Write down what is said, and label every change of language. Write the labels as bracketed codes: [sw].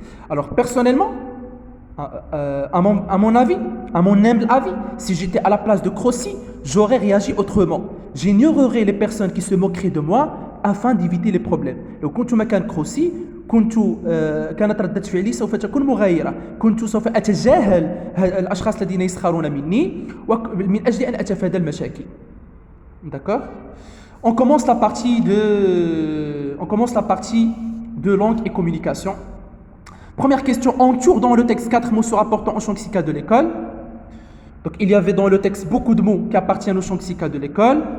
[fr] Alors, personnellement, à mon avis, à mon humble avis, si j'étais à la place de Crossi, j'aurais réagi autrement. J'ignorerais les personnes qui se moqueraient de moi afin d'éviter les problèmes. [ar] لو كنت مكان كروسي كانت ردة فعلي سوف تكون مغايرة. كنت سوف أتجاهل الأشخاص الذين يسخرون مني من أجل أن أتفادى المشاكل. [fr] D'accord? On commence la partie de langue et communication. Première question, on tourne dans le texte 4 mots se rapportant au champ lexical de l'école. Donc il y avait dans le texte beaucoup de mots qui appartiennent au champ lexical de l'école.